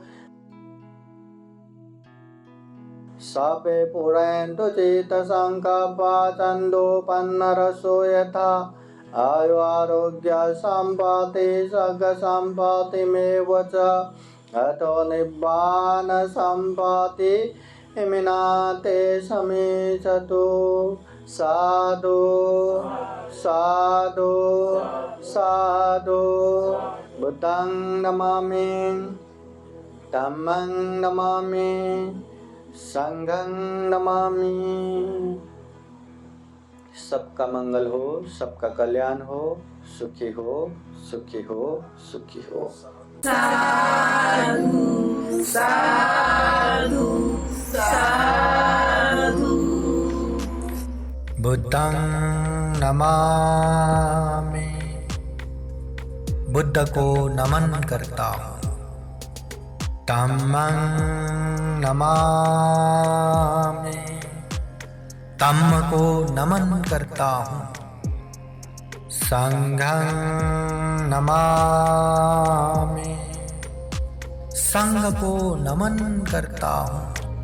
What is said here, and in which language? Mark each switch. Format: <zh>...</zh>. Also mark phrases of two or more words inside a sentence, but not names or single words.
<pi>सापे पुरन्तु चित्तसङ्कल्पा चन्दोपन्नरसो यथा आयु आरोग्य सम्पत्ति सर्गसम्पत्तिमेव च अतो निब्बान सम्पत्ति इमिनाते समेचतु साधु साधु साधु बुद्धं नमामि धम्मं नमामि संघं नमामि।</pi> <hi>सबका मंगल हो, सबका कल्याण हो, सुखी हो, सुखी हो, सुखी हो।</hi> <pi>साधु साधु साधु। बुद्धं नमामि,</pi> <hi>बुद्ध को नमन करता हूँ।</hi> <pi>धम्मं नमामि,</pi> <hi>धम्म को नमन करता हूँ।</hi> <pi>संघं नमामि,</pi> <hi>संघ को नमन करता हूँ।</hi>